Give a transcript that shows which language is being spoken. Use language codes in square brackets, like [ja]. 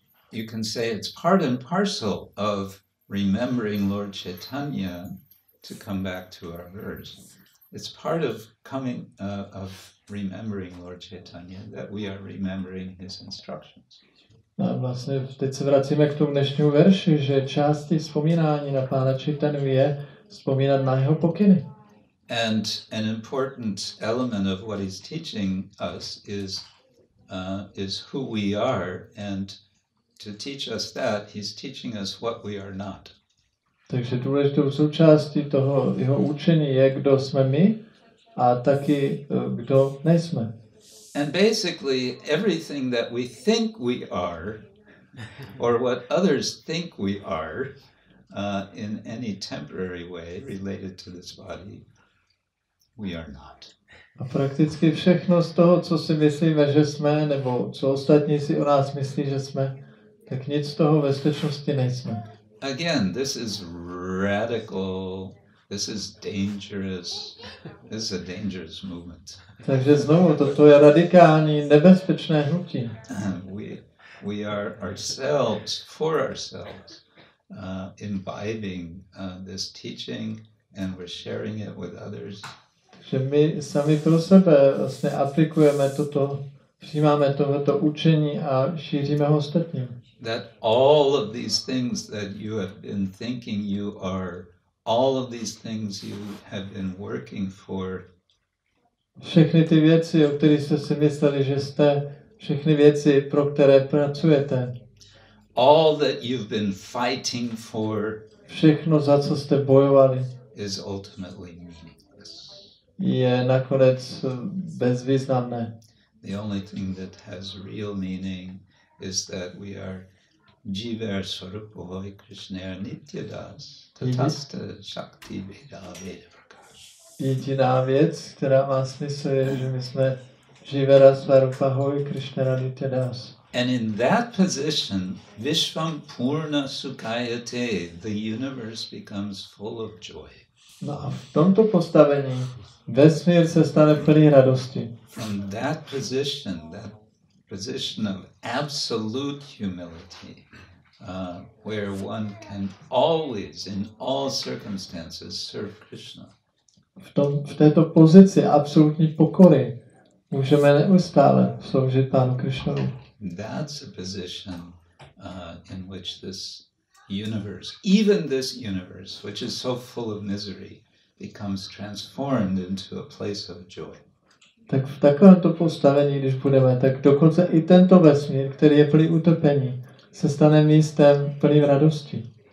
[en] You can say it's part and parcel of remembering Lord Chaitanya to come back to our verse. It's part of of remembering Lord Chaitanya that we are remembering his instructions. [cs] A vlastně teď se vracíme k tomu dnešnímu verši, že částí vzpomínání na pána Chaitanyu je vzpomínat na jeho pokyny. [en] And an important element of what he's teaching us is who we are, and to teach us that, he's teaching us what we are not. [cs] Takže důležitou součástí toho jeho učení je, kdo jsme my a taky kdo nejsme. [en] And basically everything that we think we are, or what others think we are, in any temporary way related to this body, we are not. [cs] A prakticky všechno z toho, co si myslíme, že jsme, nebo co ostatní si o nás myslí, že jsme, tak nic z toho ve skutečnosti nejsme. [en] Again, this is radical, this is dangerous, this is a dangerous movement. [cs] Takže znovu, toto je radikální, nebezpečné hnutí. [en] We are ourselves, for ourselves, imbibing this teaching and we're sharing it with others. [cs] Takže my sami pro sebe vlastně aplikujeme toto, přijímáme tohoto učení a šíříme ho ostatním. [en] That all of these things that you have been thinking you are, all of these things you have been working for. [cs] Všechny ty věci, o kterých jste si mysleli, že jste, všechny věci, pro které pracujete. [en] All that you've been fighting for. [cs] Všechno, za co jste bojovali. [en] Is ultimately meaningless. [cs] Je nakonec bezvýznamné. [en] The only thing that has real meaning is that we are [sa] Jiva Swarupohoy Krishna Nityadas Tatasta Shakti Veda Veda Prakash. [cs] Jediná věc, která má smysl, je, že my jsme [sa] Jivera Swarupohoy Krishna Nityadas. [en] And in that position, [sa] Vishvam Purna Sukhayate, [en] the universe becomes full of joy. [cs] No a v tomto postavení vesmír se stane plný radosti. [en] From that position of absolute humility, where one can always, in all circumstances, serve Krishna. [cs] V této pozici absolutní pokory můžeme neustále sloužit Pánu Krishnovi. [en] That's a position in which this universe, even this universe, which is so full of misery, becomes transformed into a place of joy. [cs] Tak v takovémto postavení, když budeme, tak dokonce i tento vesmír, který je plný utrpení, se stane místem plným radosti.